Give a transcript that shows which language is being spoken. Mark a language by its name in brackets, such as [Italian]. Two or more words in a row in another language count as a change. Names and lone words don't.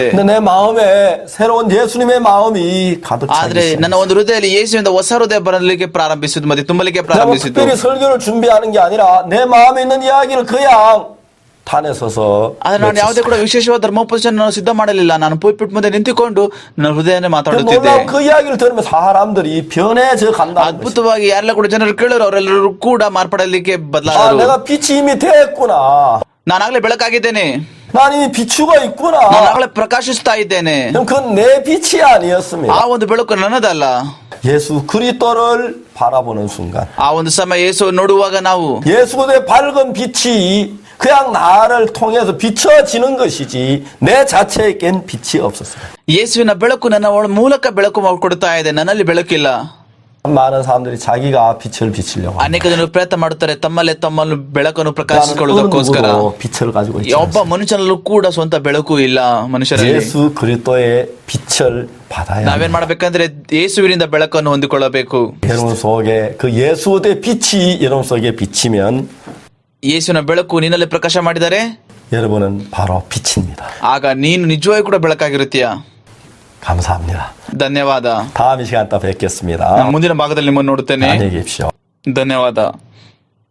[Korean] 근데 내 마음에 새로운 예수님의 마음이 가득 차 [Kannada] ಆದ್ರೆ [Korean] 있어요. [Kannada] ನನ್ನ ಒಂದು ಹೃದಯದಲ್ಲಿ ಯೇಸುವಿನ ಹೊಸ ಹೃದಯ ಬರಲಿಕ್ಕೆ ಪ್ರಾರಂಭಿಸಿತು ಮತ್ತೆ ತುಂಬಲಿಕ್ಕೆ [Korean] 내가 [Kannada] ಪ್ರಾರಂಭಿಸಿತು. [Korean] 특별히 설교를 준비하는 게 아니라 내 마음에 있는 이야기를 그냥 단에 서서 [Kannada] ಆದ್ರೆ ನಾನು ಯಾವುದೇ ಕೂಡ ವಿಶೇಷವಾದ ಧರ್ಮೋಪದೇಶ ನಾನು ಸಿದ್ಧ ಮಾಡಲಿಲ್ಲ. ನಾನು ಪುಲ್ಪಿಟ್ ಮುಂದೆ ನಿಂತುಕೊಂಡು ನನ್ನ ಹೃದಯನೇ ಮಾತಾಡುತ್ತಿದ್ದೆ. [Korean] 놀라운 그 이야기를 들으면 사람들이 변해져 간다는 것이. [Kannada] ಅದ್ಭುತವಾಗಿ ಯಾರೆಲ್ಲ ಕೂಡ ಜನರು ಕೇಳೋರು ಅವರೆಲ್ಲರೂ ಕೂಡ ಮಾರ್ಪಡಲಿಕ್ಕೆ [Korean] 아, [Kannada] ಬದಲಾದರು. [Korean] 내가 빛이 이미 됐구나. [Kannada] ನಾನಾಗ್ಲೇ ಬೆಳಕಾಗಿದ್ದೇನೆ. [Korean] 난 이미 비추가 있구나. [Kannada] ನಾನಾಗ್ಲೇ ಪ್ರಕಾಶಿಸ್ತಾ ಇದ್ದೇನೆ. [Korean] 그럼 그건 내 빛이 아니었습니다. [Kannada] ಆ ಒಂದು ಬೆಳಕು ನನ್ನದಲ್ಲ. [Korean] 예수 그리스도를 바라보는 순간 [Kannada] ಆ ಒಂದು ಸಮಯ ಯೇಸು ನೋಡುವಾಗ ನಾವು [Korean] 예수의 밝은 빛이 그냥 나를 통해서 비춰지는 것이지 내 자체에 깬 빛이 없었어요. [Kannada] ಯೇಸುವಿನ ಬೆಳಕು ನನ್ನ ಮೂಲಕ ಬೆಳಕು ಕೊಡ್ತಾ ಇದೆ, ನನ್ನಲ್ಲಿ ಬೆಳಕಿಲ್ಲ. [Korean] 많은 사람들이 자기가 빛을 비치려고 합니다. [Kannada] ಅನೇಕ ಜನರು ಪ್ರಯತ್ನ ಮಾಡುತ್ತಾರೆ ತಮ್ಮನ್ನು ಬೆಳಕನ್ನು [Korean] 나는 어느 [Kannada] ಪ್ರಕಾಶಿಸಿಕೊಳ್ಳುವುದಕ್ಕೋಸ್ಕರ. [Korean] 누구도 빛을 가지고 있지 [Kannada] ಒಬ್ಬ [Korean] 않습니다. [Kannada] ಮನುಷ್ಯನಲ್ಲೂ ಕೂಡ ಸ್ವಂತ ಬೆಳಕು ಇಲ್ಲ ಮನುಷ್ಯರಲ್ಲಿ. [Korean] 예수 그리스도의 빛을 받아야 [Kannada] ನಾವೇನ್ [Korean] 합니다. [Kannada] ಮಾಡ್ಬೇಕಂದ್ರೆ ಯೇಸುವಿನಿಂದ ಬೆಳಕನ್ನು ಹೊಂದಿಕೊಳ್ಳಬೇಕು. [Korean] 여러분 속에 그 예수의 빛이 여러분 속에 비치면 [Kannada] ಯೇಸುವಿನ ಬೆಳಕು ನಿನ್ನಲ್ಲಿ ಪ್ರಕಾಶ ಮಾಡಿದರೆ [Korean] 여러분은 바로 빛입니다. [Kannada] ಆಗ ನೀನು ನಿಜವಾಗಿ ಕೂಡ ಬೆಳಕಾಗಿರುತ್ತೀಯ. [Korean] 감사합니다. [Kannada] ಧನ್ಯವಾದ. [Korean] 다음 이 시간 또 뵙겠습니다. [Kannada] ನಾನು ಮುಂದಿನ ಭಾಗದಲ್ಲಿ ನಿಮ್ಮನ್ನು ನೋಡುತ್ತೇನೆ. [Korean] 안녕히 계십시오. [Kannada] ಧನ್ಯವಾದ.